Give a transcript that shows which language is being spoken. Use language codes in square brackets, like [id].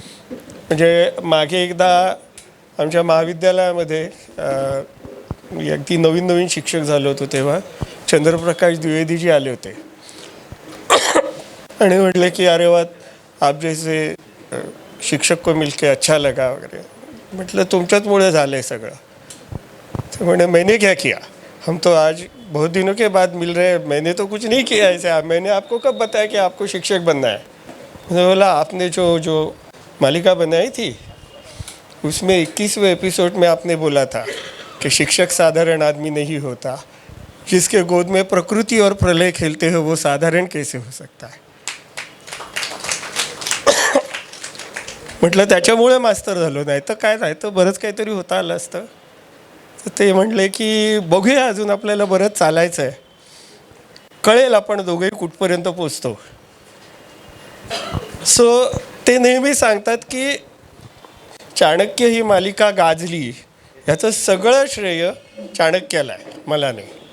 [mr] म्हणजे मागे एकदा आमच्या महाविद्यालयामध्ये मी अगदी नवीन शिक्षक झालो होतो तेव्हा चंद्रप्रकाश द्विवेदीजी आले होते आणि म्हटले की अरे वा, [hi] आप जैसे शिक्षक को मिलके अच्छा लगा [mr] वगैरे. म्हटलं तुमच्याचमुळे झालं आहे सगळं. तो म्हणे [hi] मैंने क्या किया, हम तो आज बहुत दिनों के बाद मिल रहे हैं, मैंने तो कुछ नहीं किया ऐसे. मैंने आपको कब बताया कि आपको शिक्षक बनना है. मैंने बोला आपने जो मालिका बनाई थी उसमें 21वें एपिसोड में आपने बोला था कि शिक्षक साधारण आदमी नहीं होता, जिसके गोद में प्रकृति और प्रलय खेलते हो वो साधारण कैसे हो सकता है. [mr] म्हटलं त्याच्यामुळे मास्तर झालो, नाही तर काय, नाही तर बरंच काहीतरी होता आलं असतं. तर ते म्हटले की बघूया, अजून आपल्याला बरंच चालायचं आहे, कळेल आपण दोघेही कुठपर्यंत पोचतो. सो ते नेहमी सांगतात की चाणक्य ही मालिका गाजली याचं सगळं श्रेय चाणक्याला आहे, मला नाही.